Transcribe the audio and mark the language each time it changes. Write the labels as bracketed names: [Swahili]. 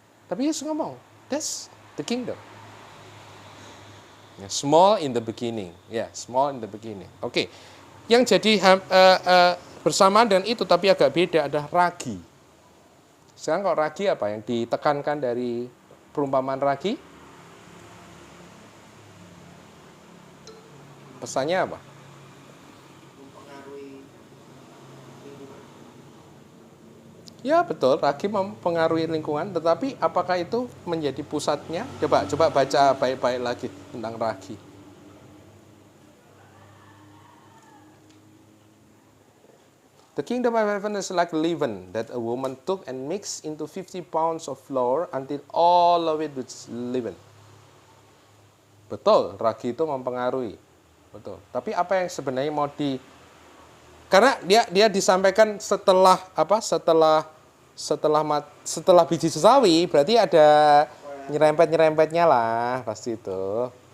[Indonesian] Tapi Yesus ngomong, [English] that's the kingdom. Small in the beginning, small in the beginning. Oke. [Indonesian] yang jadi bersamaan dengan itu tapi agak beda adalah ragi. Sekarang kalau ragi apa yang ditekankan dari perumpamaan ragi? Pesannya apa? Ya betul, ragi mempengaruhi lingkungan, tetapi apakah itu menjadi pusatnya? Coba baca baik-baik lagi tentang ragi. [English] The kingdom of heaven is like leaven that a woman took and mixed into 50 pounds of flour until all of it was leaven. [Indonesian] Betul, ragi itu mempengaruhi. Betul. Tapi apa yang sebenarnya mau karena dia disampaikan setelah apa? Setelah biji sesawi, berarti ada nyerempet-nyerempetnya lah pasti itu.